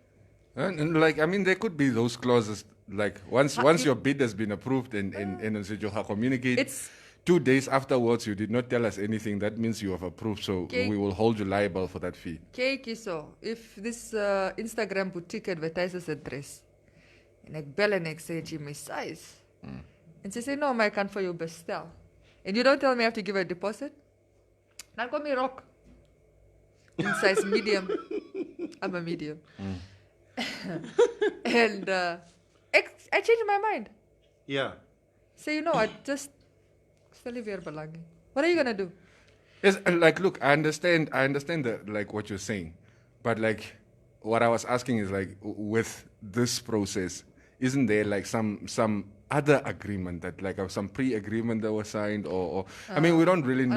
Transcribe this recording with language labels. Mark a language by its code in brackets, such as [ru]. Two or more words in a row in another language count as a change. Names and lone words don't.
[en] And like, I mean, there could be those clauses like once your bid has been approved and you have communicate. It's 2 days afterwards, you did not tell us anything. That means you have approved, so we will hold you liable for that fee. Kiso, if this Instagram boutique advertises a dress, and I [af] bel en ek sê, "Jy my [en] size," and she say, "No, maar I can't for you bestel," and you don't tell me I have to give a deposit, [af] dan kom jy rock in size medium. [en] I'm a medium, and I changed my mind. Yeah. Say, I just [af] stel nie weer belang nie. [en] What are you gonna do? Yes, and like, look, I understand like what you're saying, but like, what I was asking is like, with this process, isn't there like some other agreement that like some pre-agreement that was signed, or I mean, we don't really know.